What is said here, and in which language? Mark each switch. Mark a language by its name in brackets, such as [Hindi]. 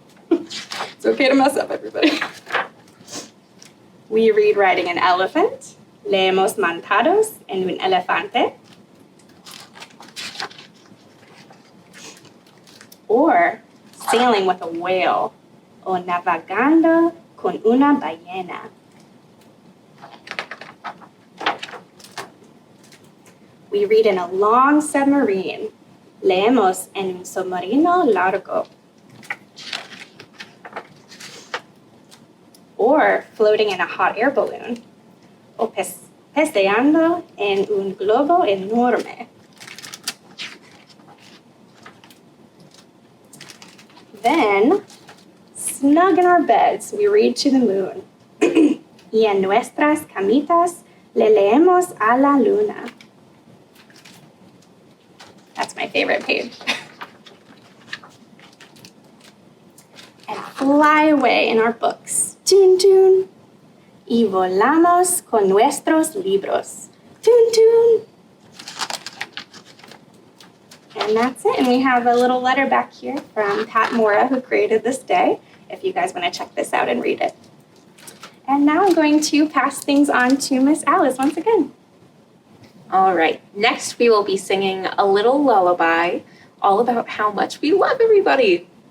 [English] It's okay to mess up, everybody. We read riding an elephant. [Spanish] Leemos montados en un elefante. [English] Or sailing with a whale, [Spanish] o navegando con una ballena. [English] We read in a long submarine. [Spanish] Leemos en un submarino largo. [English] Or floating in a hot air balloon, [Spanish] o paseando en un globo enorme. [English] Then, snug in our beds, we read to the moon. [Spanish] Y en nuestras camitas le leemos a la luna. [English] That's my favorite page. And fly away in our books. Tun, tun. [Spanish] Y volamos con nuestros libros. Tun, tun. [English] And that's it. And we have a little letter back here from Pat Mora, who created this day, if you guys want to check this out and read it. And now I'm going to pass things on to Miss Alice once again. All right, next we will be singing a little lullaby all about how much we love everybody.